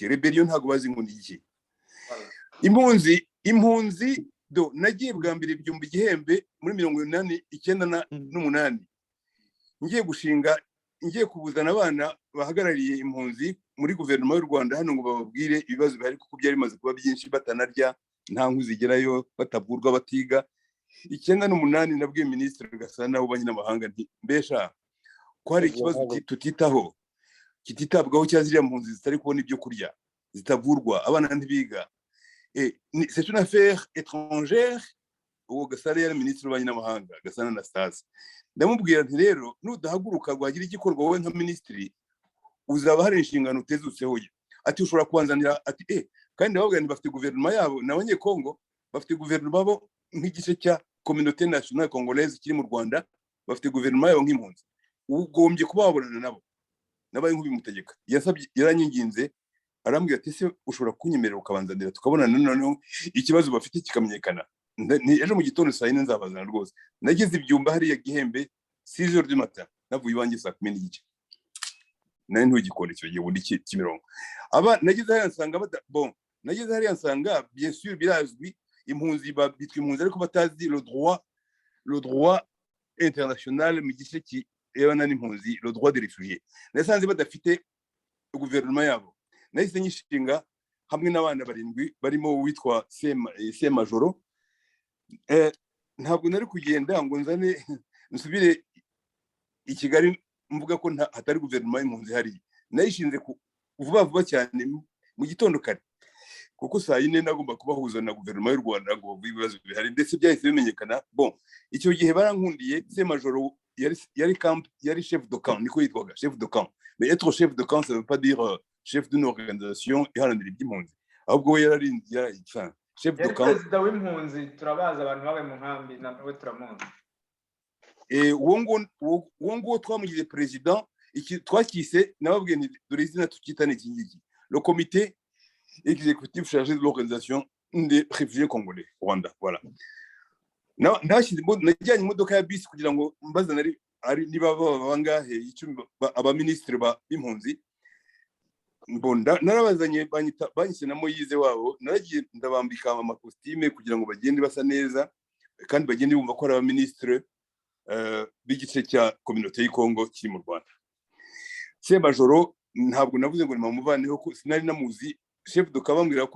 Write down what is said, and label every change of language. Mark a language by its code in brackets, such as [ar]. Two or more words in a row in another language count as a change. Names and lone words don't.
[rw] Rebellion ntabwo bazi ngo ni iki. Impunzi nagiye bwa mbere byumba igihembe muri 1998 ngiye kubuzana abana bahagarariye impunzi muri guverinoma y'u Rwanda hano ngo bababwire ibibazo bihari kuko byari bimaze kuba byinshi, batanarya, nta nku zigerayo, batavurwa, batiga. 98 nabwiye Minisitiri Gasana w'ububanyi n'amahanga nti mbesha ko hari ikibazo tutitaho kititabwaho cya ziriya mpunzi zitari kubona ibyo kurya, zitavurwa, abana ntibiga. [fr] C'est une affaire étrangère. [rw] Uwo Gasana yari Minisitiri w'ububanyi n'amahanga, Gasana Anastase. Ndamubwira nti rero nudahaguruka guhagira igikorwa wowe nka Minisitiri uzaba hari inshingano utezutseho. Ati ushobora kubanzanira ati kandi ndababwira nti bafite guverinoma yabo n'abanyekongo, bafite guverinoma bo nk'igice cya [fr] communauté nationale congolaise [rw] kiri mu Rwanda, bafite guverinoma yabo nk'impunzi. Ugombye kubabonana nabo nabaye nk'ubimutegeka. Yaranyinginze arambwira ati se ushobora kunyemerera ukabanzanira tukabonana noneho ikibazo bafite kikamenyekana. Ejo mu gitondo saa 4 nzabazana rwose. Nageze ibyumba hariya Gihembe [fr] 6h du matin, [rw] navuye iwanjye saa 10 n'igice. Nari ntugikora icyo gihe ubundi Kimironko. aba nageze hariya nsanga bon nageze hariya nsanga [fr] bien sûr [rw] birazwi impunzi bitwa impunzi ariko batazi [fr] le droit international [rw] mu gice kirebana n'impunzi [fr] le droit des réfugiés [rw] nasanze badafite guverinoma yabo nahise nyishinga hamwe n'abana 7 barimo uwitwa Semajoro ntabwo nari kugenda ngo nzane nsubire i Kigali mvuga ko hatari guverinoma y'impunzi hari nayishinze vuba cyane mu gitondo kare kuko saa 4 nagomba kubahuza na guverinoma y'u Rwanda ngo bavuge ibibazo bihari ndetse byahise bimenyekana bon icyo gihe barankundiye Semajoro yari [fr] chef de camp [rw] niko yitwaga [fr] chef de camp mais être chef de camp ça veut pas dire chef d'une organisation [rw] iharanira iby'impunzi ahubwo we yari [fr] chef de camp [rw] perezida w'impunzi turabaza abantu bawe mu nkambi nawe turamuzi uwo nguwo twamugize president twakise nababwiye nti dore izina tukitane iki ngiki [fr] le comité exécutif chargé de l'organisation des réfugiés congolais Rwanda voilà [rw] najyanye imodoka ya bisi kugira ngo mbazana ari niba bangahe icumi abaministre b'impunzi narabazanye banyise na Moyize wabo naragiye ndabambika amakostime kugira ngo bagende basa neza kandi bagende bumva ko ari abaministre b'igice cya communauté y'Kongo kiri mu Rwanda Semajoro ntabwo navuze ngo nimumuvaneho ko sinari namuzi chef de kabambwira ko